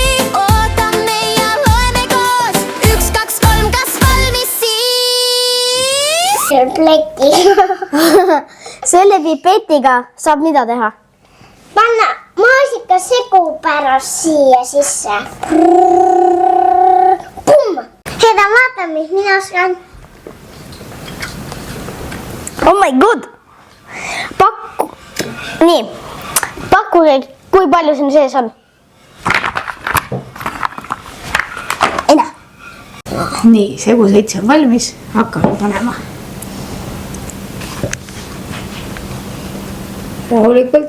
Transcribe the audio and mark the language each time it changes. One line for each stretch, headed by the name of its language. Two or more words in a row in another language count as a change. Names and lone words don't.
Estonian: Ootame ja loeme koos. 1, 2, 3, kas valmis siis? See on pleki. Selle pipetiga saab mida teha? Panna maasikasegu pärast siia sisse. Pumm! Seda vaata, mis mina oskan.
English: Oh my god!
Estonian: Nii, pakkuge, kui palju siin sees on. Ei näe. Nii, seguseitse on valmis. Hakkame panema. Rahulikult.